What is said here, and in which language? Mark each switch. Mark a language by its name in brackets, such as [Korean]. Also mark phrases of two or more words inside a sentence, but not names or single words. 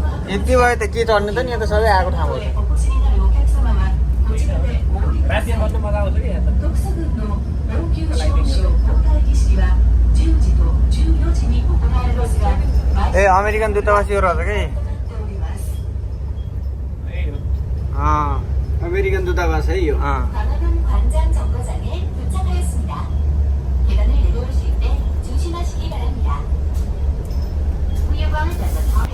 [Nepali] यति भयो त के चढ्ने त नि यहाँ त सबै आएको ठाउँ हो त [Japanese] お越しになるお客様はこちらでお降りください。 [Nepali] राति बस्नु मजा आउँछ कि यहाँ त [Japanese] 特措軍の応急招集公開儀式は10時と14時に行われますが、毎 [Nepali] ए अमेरिकन दूतावास यो रहेछ कि [Japanese] となっております。 [Nepali] अमेरिकन दूतावास है यो [Korean] 강화동 광장 정거장에 도착하였습니다. 계단을 내려오실 때 조심하시기 바랍니다. [English] We arrived at the top.